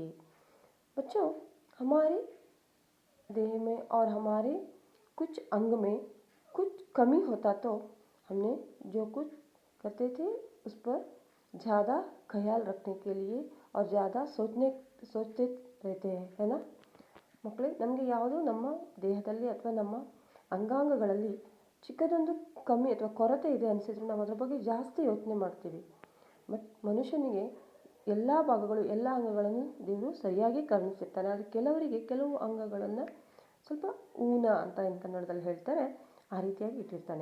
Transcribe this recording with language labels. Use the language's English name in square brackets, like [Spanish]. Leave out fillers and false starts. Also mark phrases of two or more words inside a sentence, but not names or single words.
[Hindi] बच्चों, हमारे देह में और हमारे कुछ अंग में कुछ कमी होता तो हमने जो कुछ करते थे उस पर ज़्यादा ख्याल रखने के लिए और ज़्यादा सोचते रहते हैं, है ना ಮಕ್ಕಳೇ? [Kannada] ನಮಗೆ ಯಾವುದು ನಮ್ಮ ದೇಹದಲ್ಲಿ ಅಥವಾ ನಮ್ಮ ಅಂಗಾಂಗಗಳಲ್ಲಿ ಚಿಕ್ಕದೊಂದು ಕಮ್ಮಿ ಅಥವಾ ಕೊರತೆ ಇದೆ ಅನಿಸಿದ್ರೆ ನಾವು ಅದರ ಬಗ್ಗೆ ಜಾಸ್ತಿ ಯೋಚನೆ ಮಾಡ್ತೀವಿ. ಬಟ್ ಮನುಷ್ಯನಿಗೆ ಎಲ್ಲ ಭಾಗಗಳು, ಎಲ್ಲ ಅಂಗಗಳನ್ನು ದೇವರು ಸರಿಯಾಗಿ ಕರುಣಿಸಿರ್ತಾನೆ. ಆದರೆ ಕೆಲವರಿಗೆ ಕೆಲವು ಅಂಗಗಳನ್ನು ಸ್ವಲ್ಪ ಊನ ಅಂತ ಏನು ಕನ್ನಡದಲ್ಲಿ ಹೇಳ್ತಾರೆ, ಆ ರೀತಿಯಾಗಿ ಇಟ್ಟಿರ್ತಾನೆ.